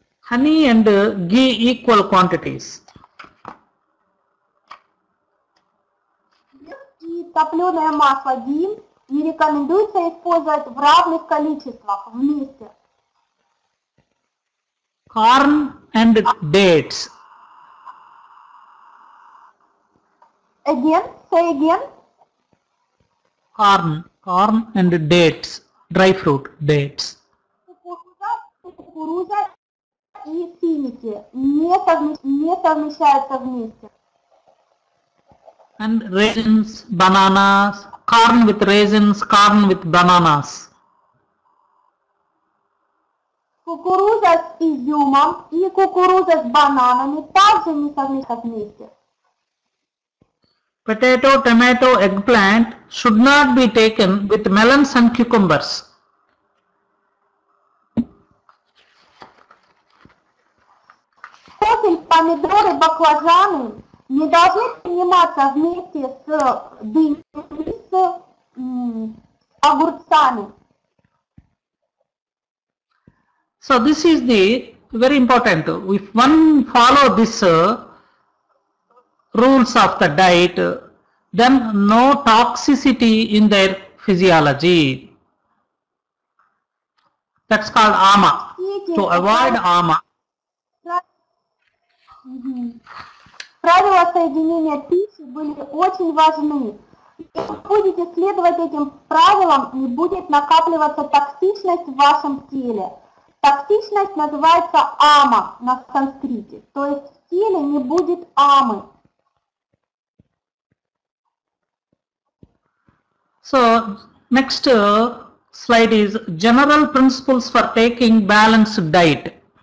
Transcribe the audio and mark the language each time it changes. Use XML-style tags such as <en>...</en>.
<en>Honey and ghee equal quantities.</en> <ru>И топленое масло ghee не рекомендуется использовать в равных количествах вместе.</ru> <en>Corn and dates. Again, say again. Corn and dates. Dry fruit, dates.</en> <ru>Кукуруза и финики не совмещаются вместе.</ru> <en>And raisins, bananas. Corn with raisins, corn with bananas.</en> <ru>Кукуруза с изюмом и кукуруза с бананами также не совмещаются вместе.</ru> <en>Potato, tomato, eggplant should not be taken with melons and cucumbers.</en> <ru>Картофель, помидоры, баклажаны не должны приниматься вместе с дыней, с огурцами.</ru> <en>So this is the very important. If one follow this rules of the diet, then no toxicity in their physiology. That's called ama. To avoid ama.</en> <ru>Правила соединения пищи были очень важны. Если вы будете следовать этим правилам, не будет накапливаться токсичность в вашем теле. Токсичность называется ама на санскрите, то есть в теле не будет амы.</ru> <en>So next slide is general principles for taking balanced diet.</en>